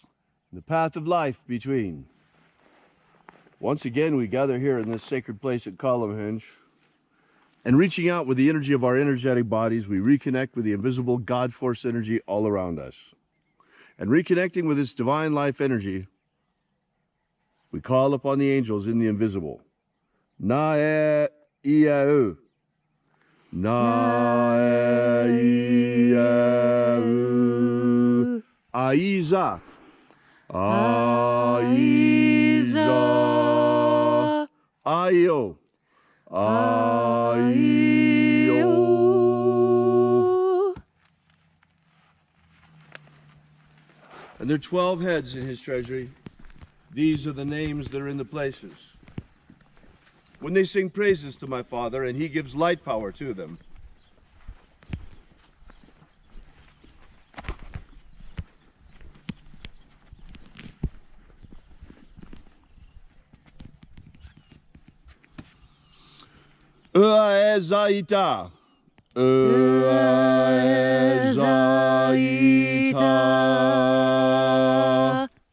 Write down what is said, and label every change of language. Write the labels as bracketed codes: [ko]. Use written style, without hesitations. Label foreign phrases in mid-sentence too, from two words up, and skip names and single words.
[en] The path of life between. Once again, we gather here in this sacred place at Column Hinge. And reaching out with the energy of our energetic bodies, we reconnect with the invisible God Force energy all around us. And reconnecting with this divine life energy, we call upon the angels in the invisible. Na-e-ia-u. Na-e-ia-u. Aiza. Aiza. Aio. Aio. And there are 12 heads in his treasury. These are the names that are in the places. When they sing praises to my Father, and he gives light power to them. Uaezaita. Uaezaita.